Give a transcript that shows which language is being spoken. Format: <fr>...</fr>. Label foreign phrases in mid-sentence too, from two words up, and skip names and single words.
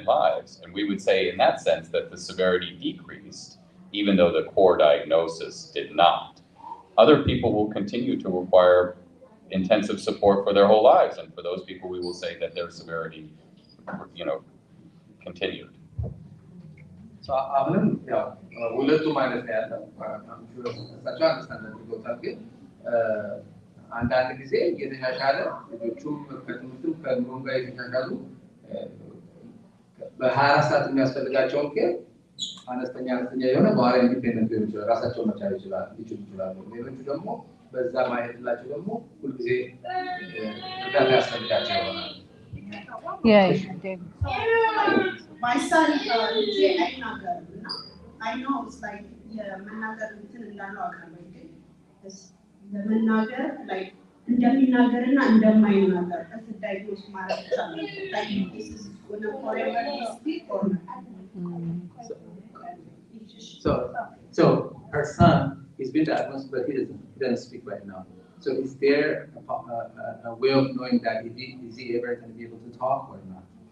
<en>And we would say in that sense that the severity decreased even though the core diagnosis did not. Other people will continue to require intensive support for their whole lives, and for those people, we will say that their severity, continued.</en> <am>So አሁንም ያው ሁለቱም አይነት ነው ያለው እሳቸው አንደርስታንድ አድርገውታል። ግን አንዳንድ ጊዜ የተሻሻለ ልጆቹም ከትምህርትም ከኑሮም ጋር የተሻሻሉ በ24 ሰዓት የሚያስፈልጋቸውን ኬር አነስተኛ የሆነ በኋላ ኢንዲፔንደንት ሊሆን ይችላል፣ ራሳቸውን መቻል ይችላሉ። ሌሎቹ ደግሞ በዛ ማየትላቸው ደግሞ ሁልጊዜ እርዳታ ያስፈልጋቸው ይሆናል።</am> <en>My son, I know it's like</en> <am>የመናገር እንትን እንዳለው አውቃለሁ። ለመናገር like እንደሚናገርና እንደማይናገር ዳይግኖስ ማለት ይቻላል።</am> <en>like this is going to forever speak or So her son is being diagnosed, but he doesn't speak right now. So is there a way of knowing that is he ever going to be able to talk or not?</en>